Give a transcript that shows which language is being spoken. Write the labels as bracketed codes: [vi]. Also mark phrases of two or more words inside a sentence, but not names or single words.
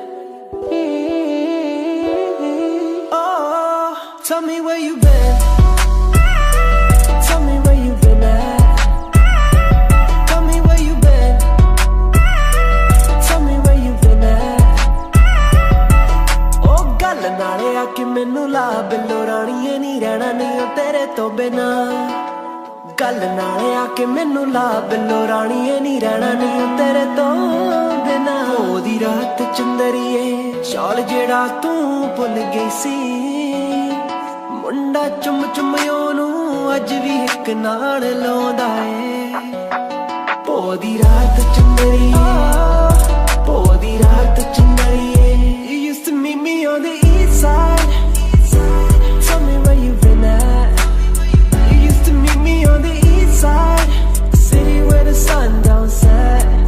[en] Oh, tell me where you been. Tell me where you been at. Tell me where you been. Tell me where you been at. [pa] Oh, ਗਲ ਨਾਲੇ ਆਕੇ ਮੈਨੂ ਲਾ ਬਿੱਲੋ ਰਾਣੀਏ ਨੀ ਰਹਿਣਾ ਨਹੀਂ ਓ ਤੇਰੇ ਤੋ ਬਿਨਾ ਗਲ ਨਾਲੇ ਆਕੇ ਮੈਨੂ ਲਾ ਬਿੱਲੋ ਰਾਣੀਏ ਨੀ ਰਹਿਣਾ ਨਹੀਂ ਓ ਤੇਰੇ ਤੋ ਬਿਨਾ ਓਦੀ ਰਾਤ ਚੰਦਰੀਏ ਸ਼ਾਲ ਜੇੜਾ ਤੂ ਭੁੱਲ ਗਈ ਸੀ ਮੁੰਡਾ ਚੁੰਮ ਚੁੰਮ ਓਨੂ ਅੱਜ ਭੀ ਇਕ ਨਾਲ ਲਾਉਂਦਾ ਏ ਪੋਦੀ ਰਾਤ ਚੰਦਰੀਏ ਪੋਦੀ ਰਾਤ ਚੰਦਰੀਏ [en] You used to meet me on the east side. Tell me where you been at. You used to meet me on the east side, the city where the sun don't set.